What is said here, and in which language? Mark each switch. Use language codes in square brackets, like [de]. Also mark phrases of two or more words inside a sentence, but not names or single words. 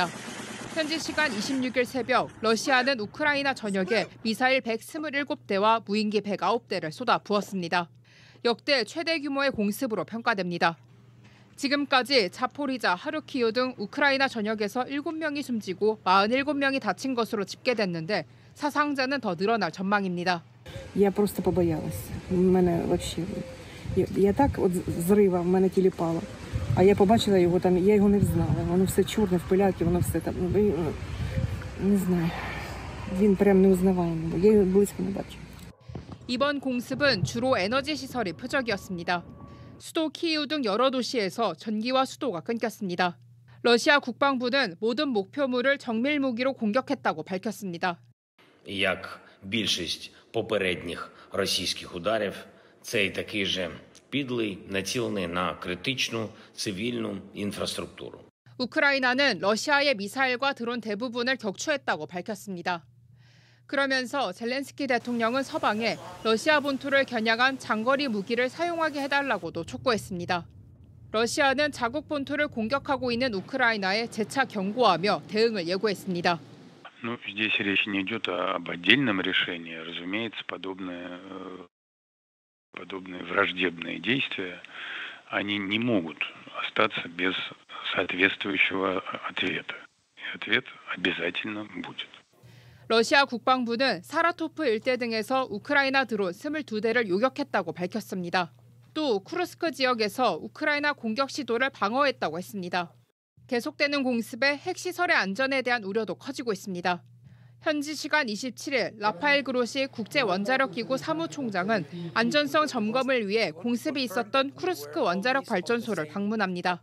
[ko] 현지 시간 26일 새벽 러시아는 우크라이나 전역에 미사일 127대와 무인기 109대를 쏟아부었습니다. 역대 최대 규모의 공습으로 평가됩니다. 지금까지 자포리자, 하르키우 등 우크라이나 전역에서 7명이 숨지고 47명이 다친 것으로 집계됐는데 사상자는 더 늘어날 전망입니다. [ru] Я просто побоялась. [uk] Мене вообще я так от зрива мене тіліпало. А я побачила його там, я його не взнала. Воно все чорне, в пилявці, воно все там, не знаю. Він прям неузнаваємий. Я його близько не бачила. [ko] 이번 공습은 주로 에너지 시설이 표적이었습니다. 수도 키이우 등 여러 도시에서 전기와 수도가 끊겼습니다. 러시아 국방부는 모든 목표물을 정밀 무기로 공격했다고 밝혔습니다. [uk] Як більшість попередніх російських ударів, цей такий же підлий, націлений на критичну цивільну інфраструктуру. [ko] 우크라이나는 러시아의 미사일과 드론 대부분을 격추했다고 밝혔습니다. 그러면서 젤렌스키 대통령은 서방에 러시아 본토를 겨냥한 장거리 무기를 사용하게 해달라고도 촉구했습니다. 러시아는 자국 본토를 공격하고 있는 우크라이나에 재차 경고하며 대응을 예고했습니다. [ru] Здесь речь не идет об отдельном решении. Разумеется, подобные враждебные действия, они не могут остаться без соответствующего ответа. И ответ обязательно будет. [ko] 러시아 국방부는 사라토프 일대 등에서 우크라이나 드론 22대를 요격했다고 밝혔습니다. 또 쿠르스크 지역에서 우크라이나 공격 시도를 방어했다고 했습니다. 계속되는 공습에 핵시설의 안전에 대한 우려도 커지고 있습니다. 현지 시간 27일 라파엘 그로시 국제원자력기구 사무총장은 안전성 점검을 위해 공습이 있었던 쿠르스크 원자력 발전소를 방문합니다.